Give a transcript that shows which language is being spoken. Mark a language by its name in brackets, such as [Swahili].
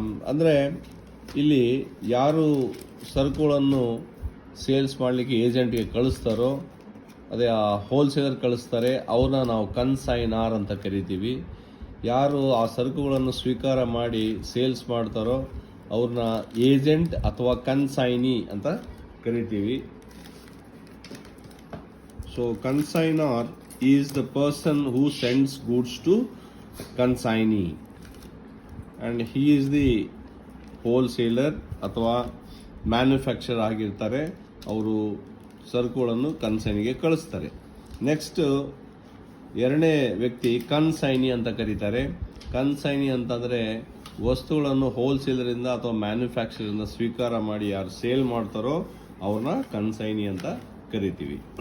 [Kannada] ಅಂದರೆ ಇಲ್ಲಿ ಯಾರು ಸರಕುಗಳನ್ನು ಸೇಲ್ಸ್ ಮಾಡಲಿಕ್ಕೆ ಏಜೆಂಟ್ಗೆ ಕಳಿಸ್ತಾರೋ, ಅದೇ ಆ ಹೋಲ್ಸೇಲರ್ ಕಳಿಸ್ತಾರೆ, ಅವ್ರನ್ನ ನಾವು ಕನ್ಸೈನಾರ್ ಅಂತ ಕರಿತೀವಿ. ಯಾರು ಆ ಸರಕುಗಳನ್ನು ಸ್ವೀಕಾರ ಮಾಡಿ ಸೇಲ್ಸ್ ಮಾಡ್ತಾರೋ ಅವ್ರನ್ನ ಏಜೆಂಟ್ ಅಥವಾ ಕನ್ಸೈನಿ ಅಂತ ಕರಿತೀವಿ. [English] So consignor is the person who sends goods to consignee and he is the wholesaler [Kannada] ಅಥವಾ ಮ್ಯಾನುಫ್ಯಾಕ್ಚರ್ ಆಗಿರ್ತಾರೆ. ಅವರು ಸರಕುಗಳನ್ನು ಕನ್ಸೈನಿಗೆ ಕಳಿಸ್ತಾರೆ. ನೆಕ್ಸ್ಟ್ ಎರಡನೇ ವ್ಯಕ್ತಿ ಕನ್ಸೈನಿ ಅಂತ ಕರೀತಾರೆ. ಕನ್ಸೈನಿ ಅಂತಂದರೆ ವಸ್ತುಗಳನ್ನು ಹೋಲ್ಸೇಲರಿಂದ ಅಥವಾ ಮ್ಯಾನುಫ್ಯಾಕ್ಚರಿಂದ ಸ್ವೀಕಾರ ಮಾಡಿ ಯಾರು ಸೇಲ್ ಮಾಡ್ತಾರೋ ಅವ್ರನ್ನ ಕನ್ಸೈನಿ ಅಂತ ಕರಿತೀವಿ.